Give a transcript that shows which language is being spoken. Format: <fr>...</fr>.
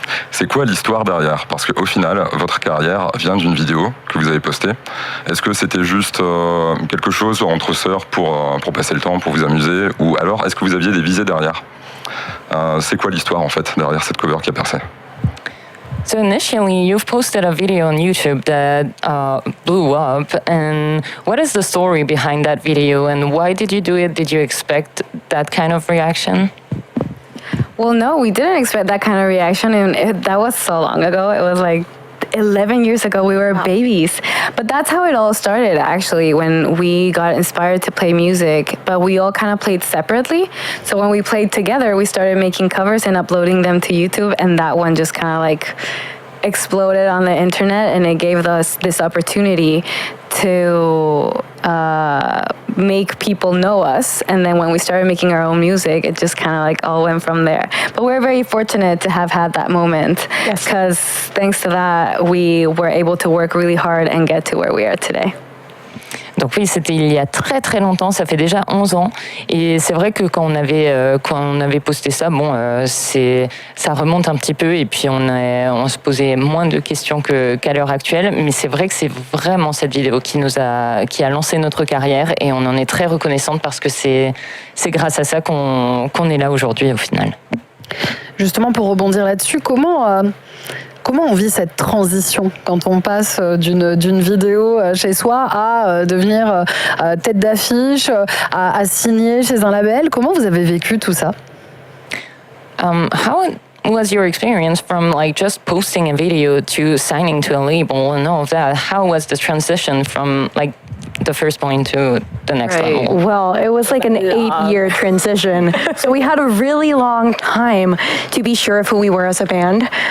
<fr>C'est quoi l'histoire derrière? Parce qu'au final, votre carrière vient d'une vidéo que vous avez postée. Est-ce que c'était juste quelque chose entre sœurs pour passer le temps, pour vous amuser? Ou alors, est-ce que vous aviez des visées derrière? C'est quoi l'histoire, en fait, derrière cette cover qui a percé?</fr> <en>So initially, you've posted a video on YouTube that blew up. And what is the story behind that video? And why did you do it? Did you expect that kind of reaction? Well, no, we didn't expect that kind of reaction, and that was so long ago. It was like 11 years ago. We were babies. But that's how it all started, actually, when we got inspired to play music, but we all kind of played separately. So when we played together, we started making covers and uploading them to YouTube, and that one just kind of like exploded on the internet, and it gave us this opportunity to make people know us. And then when we started making our own music, it just kind of like all went from there. But we're very fortunate to have had that moment, because thanks to that, we were able to work really hard and get to where we are today.</en> <fr>Donc oui, c'était il y a très très longtemps, ça fait déjà 11 ans. Et c'est vrai que quand on avait posté ça, ça remonte un petit peu et puis on se posait moins de questions qu'à l'heure actuelle. Mais c'est vrai que c'est vraiment cette vidéo qui a lancé notre carrière et on en est très reconnaissante parce que c'est grâce à ça qu'on est là aujourd'hui au final. Justement, pour rebondir là-dessus, comment on vit cette transition quand on passe d'une vidéo chez soi à devenir tête d'affiche, à signer chez un label? Comment vous avez vécu tout ça?</fr> <en>How was your experience from like just posting a video to signing to a label and all of that? How was the transition from like the first point to the next level? Well, it was like an 8-year transition. So we had a really long time to be sure of who we were as a band.</en>